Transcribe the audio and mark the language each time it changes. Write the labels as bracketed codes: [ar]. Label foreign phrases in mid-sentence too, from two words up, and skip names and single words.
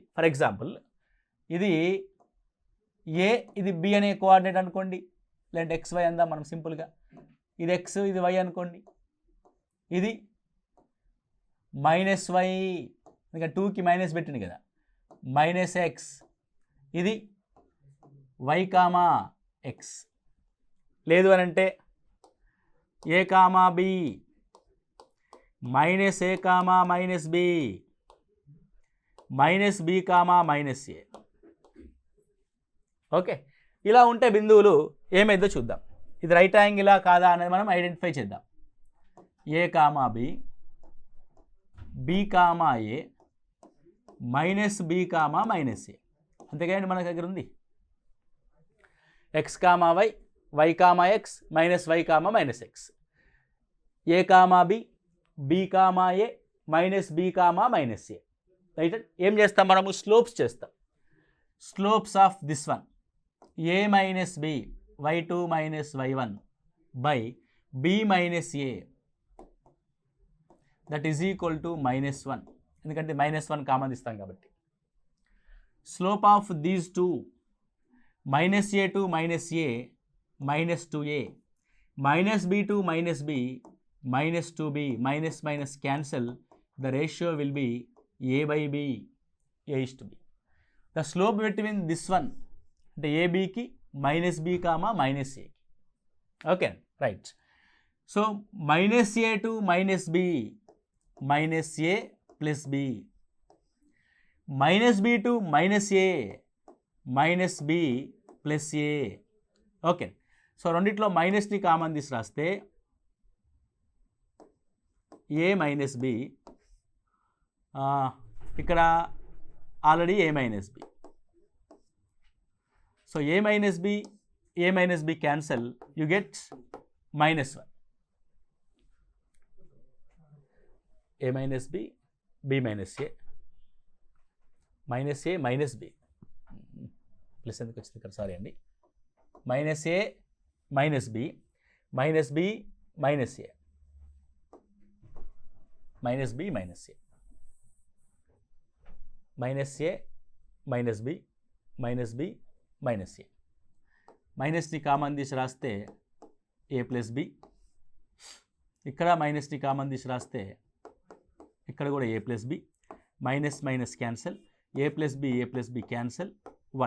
[en] for example [te] ఇది ఏ, ఇది బి అనే కోఆర్డినేట్ అనుకోండి, లేదంటే XY అందాం మనం సింపుల్గా. ఇది X, ఇది Y అనుకోండి. ఇది -y, ఇంకా 2కి మైనస్ పెట్టింది కదా, -x. ఇది y, x. లేదు అని అంటే a, b -a, -b -b, -a. ఓకే, ఇలా ఉంటే బిందువులు ఏమైందో చూద్దాం. ఇది రైట్ యాంగిలా కాదా అనేది మనం ఐడెంటిఫై చేద్దాం. [en] a, b b, a -b, -a. [te] అంతేగాని మన దగ్గర ఉంది x, y y, x -y, -x. [en] a, b b, a -b, -a. రైట్. [te] ఏం చేస్తాం మనము? స్లోప్స్ చేస్తాం. [en] slopes of this one a - b y2 - y1 by b - a that is equal to -1. [te] ఎందుకంటే -1 కామన్ ఇస్తాం కాబట్టి. [en] slope of these two -a to -a -2a -b to -b -2b minus cancel, the ratio will be a by b, a is to b. The slope between this one [te] అంటే ఏబికి [en] -b, -a. okay, right. సో -a to -b -a plus b, -b to -a -b plus a. okay, so [te] రెండిట్లో మైనస్ని కామన్ తీసి రాస్తే a - b, ఇక్కడ ఆల్రెడీ a - b. [en] సో a - b cancel, you get -1. a - b b - a minus a minus b plus [te] ఎందుకు వచ్చింది ఇక్కడ, సారీ అండి, [en] minus a minus b minus b minus a minus b minus a minus a minus b minus b minus a, మైనస్ని కామన్ [te] తీసి రాస్తే [en] a plus b, [te] ఇక్కడ మైనస్ని కామన్ తీసి రాస్తే ఇక్కడ కూడా [en] a plus b, minus minus cancel, a plus b cancel 1.